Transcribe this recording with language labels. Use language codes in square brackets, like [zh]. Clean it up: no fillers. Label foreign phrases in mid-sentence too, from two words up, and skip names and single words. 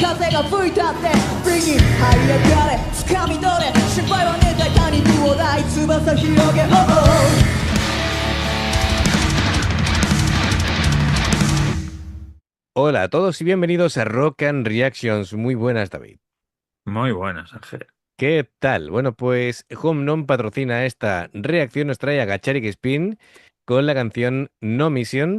[ja] が吹いたってブリに這い上がれ掴み取れ心配はねえ大胆にどうだい翼広げ [es] Hola a todos y bienvenidos a Rock and Reactions. Muy buenas, David. Muy buenas, Ángel. ¿Qué tal? Bueno, pues Home Non patrocina esta reacción, nos trae a Gacharik Spin con la canción No Mission.